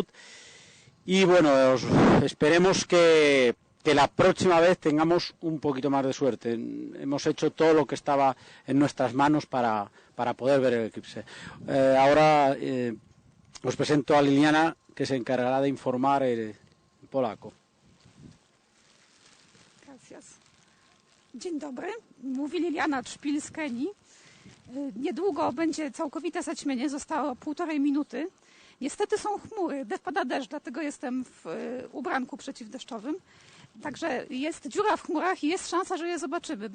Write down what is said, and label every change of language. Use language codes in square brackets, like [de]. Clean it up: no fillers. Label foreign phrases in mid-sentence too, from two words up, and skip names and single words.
[es] Y bueno, esperemos que la próxima vez tengamos un poquito más de suerte. Hemos hecho todo lo que estaba en nuestras manos para poder ver el eclipse. Ahora os presento a Liliana, que se encargará de informar en polaco. Gracias. [pl] Dzień dobry, mówi Liliana Trzpil z Kenii. Niedługo będzie całkowite zaćmienie, zostało 1,5 minuty. Niestety są chmury, pada deszcz, dlatego jestem w ubranku przeciwdeszczowym. Także jest dziura w chmurach i jest szansa, że je zobaczymy.